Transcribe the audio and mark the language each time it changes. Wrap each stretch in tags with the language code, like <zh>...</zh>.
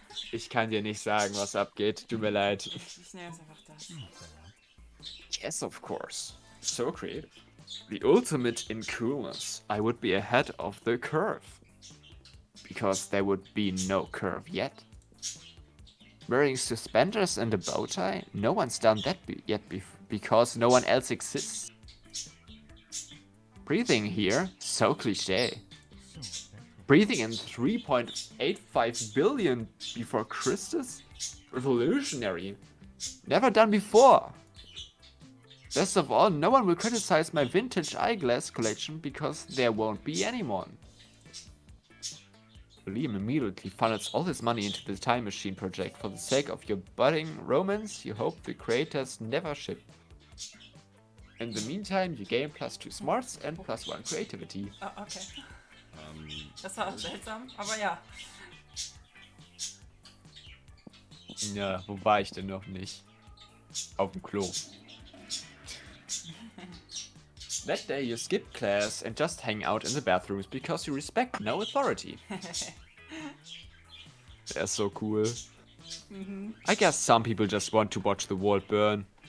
<de>Ich kann dir nicht sagen, was abgeht. Tut mir leid. Ich nehme jetzt einfach das.</de> <en>Yes, of course. So creative. The ultimate in coolness. I would be ahead of the curve. Because there would be no curve yet. Wearing suspenders and a bow tie? No one's done that yet because no one else exists. Breathing here? So cliche. Breathing in 3.85 billion before Christus? Revolutionary. Never done before. Best of all, no one will criticize my vintage eyeglass collection because there won't be anyone. Liam immediately funnels all his money into the time machine project. For the sake of your budding romance, you hope the creators never ship. In the meantime, you gain +2 smarts and +1 creativity.</en> <de>Ah, okay. Das war seltsam, aber ja. Ja, wo war ich denn noch nicht? Auf dem Klo.</de> <en>That day you skip class and just hang out in the bathrooms because you respect no authority. That's so cool. I guess some people just want to watch the world burn.</en>